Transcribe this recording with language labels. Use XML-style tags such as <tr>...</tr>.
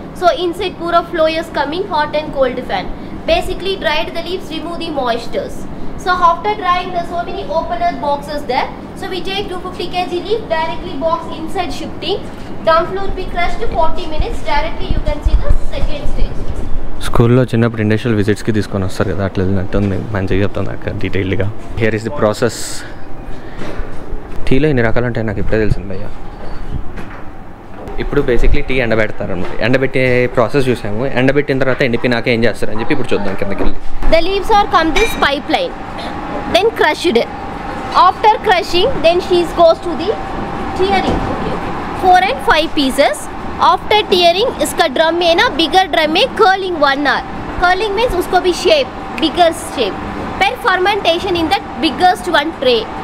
<en>So inside pura flow is coming, hot and cold fan. Basically dried the leaves, remove the moistures. So after drying, there are so many opener boxes there. So we take 250 kg leaf, directly box inside shifting. Down floor be crushed 40 minutes. Directly you can see the second stage.</en> <te>స్కూల్లో చిన్నప్పుడు industrial విజిట్స్కి తీసుకొని వస్తారు కదా, అట్లా వెళ్ళినట్టుంది. మంచిగా చెప్తాను నాకు డీటెయిల్డ్గా.</te> <en>Here is the process.</en> <te>టీలో ఎన్ని రకాలు ఉంటాయి నాకు ఇప్పుడే తెలిసింది భయ్య. ఇప్పుడు బేసిక్లీ టీ ఎండబెడతారు అనమాట. ఎండబెట్టే ప్రాసెస్ చూసాము. ఎండబెట్టిన తర్వాత ఎండిపోయినాక ఏం చేస్తారు అని చెప్పి ఇప్పుడు చూద్దాం కిందకి వెళ్ళి.</te> <en>The leaves are come this pipeline, then crushed. After crushing, then she goes to the tearing. 4 and 5 pieces. After tearing,</en> <hi>इसका</hi> <en>drum</en> <hi>में ना</hi> <en>bigger drum</en> <hi>में</hi> <en>curling 1 hour. Curling means</en> <hi>उसको भी</hi> <en>shape, bigger shape. Then fermentation in that biggest one tray.</en>